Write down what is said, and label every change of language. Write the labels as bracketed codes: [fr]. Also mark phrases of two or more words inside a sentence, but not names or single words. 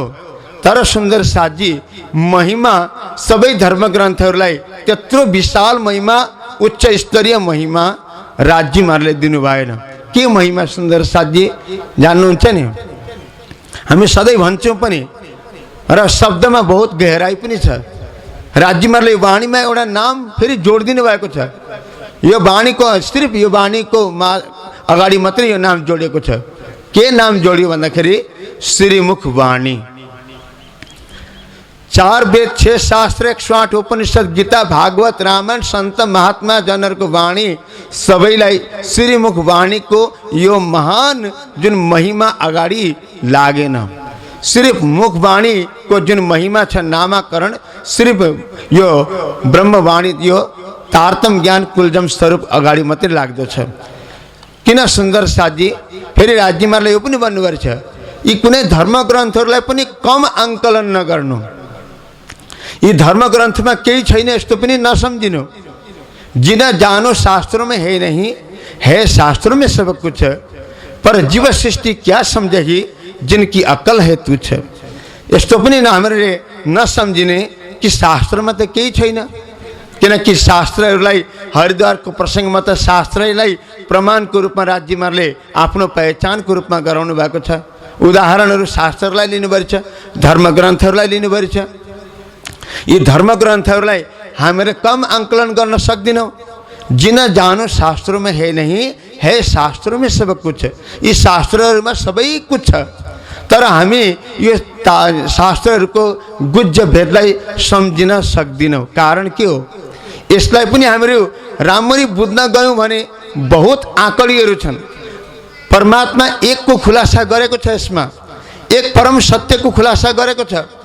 [ne] तर सुन्दर साजी महिमा सबै धर्म ग्रन्थहरूलाई त्यत्रो विशाल महिमा, उच्च स्तरीय महिमा राज्य महाराजले दिनु भएन। के महिमा सुन्दर साजी जान्नुहुन्छ नि? हामी सधैँ भन्छौँ पनि र शब्दमा बहुत गहराई पनि छ। राज्य महाराजले वाणीमा एउटा नाम फेरि जोडिदिनु भएको छ। यो वाणीको सिर्फ यो वाणीको अगाडि मात्रै यो नाम जोडिएको छ। के नाम जोडियो भन्दाखेरि श्रीमुख वाणी। 4 वेद, 6 शास्त्र, 108 उपनिषद, गीता, भागवत, रामायण, सन्त महात्मा जनहरूको वाणी सबैलाई श्रीमुख वाणीको यो महान जुन महिमा अगाडि लागेन। सिर्फ मुखवाणी को जुन महिमा छ, नामाकरण सिर्फ यो ब्रह्मवाणी, यो तारतम ज्ञान कुलजम स्वरूप अगाडि मात्रै लाग्दछ। किन सुन्दर साजी फेरि राज्य महाराजले यो पनि भन्नुभएको छ, यी कुनै धर्म ग्रन्थहरूलाई पनि कम आंकलन नगर्नु। यी धर्म ग्रंथ [hi] में कई [ne] छैन यस्तो पनि नसम्झिनु। [hi] जिन जानो शास्त्रों में है नहीं, है शास्त्रों में सब कुछ, पर जीव सृष्टि क्या समझेगी जिनकी अक्ल है तुच्छ। [ne] यस्तो पनि हामीले नसम्झिने कि शास्त्रमा त केही छैन, किनकि शास्त्रहरूलाई हरिद्वारको प्रसङ्गमा त शास्त्रलाई प्रमाणको रूपमा राज्य महाराजले आफ्नो पहिचानको रूपमा गराउनु भएको छ। उदाहरणहरू शास्त्रलाई लिनुभएको छ, धर्म ग्रन्थहरूलाई लिनुभएको छ। यी धर्म ग्रन्थहरूलाई हामीले कम आंकलन गर्न सक्दैनौँ। [hi] जिन जानो शास्त्रों में है नहीं, है शास्त्रों में सब कुछ। [ne] यी शास्त्रहरूमा सबै कुछ छ, तर हामी यो शास्त्रहरूको गुज्ज भेदलाई सम्झिन सक्दैनौँ। कारण के हो? यसलाई पनि हामीहरू राम्ररी बुझ्न गयौँ भने बहुत आँकड़ीहरू छन्। परमात्मा एक को खुलासा गरेको छ, यसमा एक परम सत्य को खुलासा गरेको छ।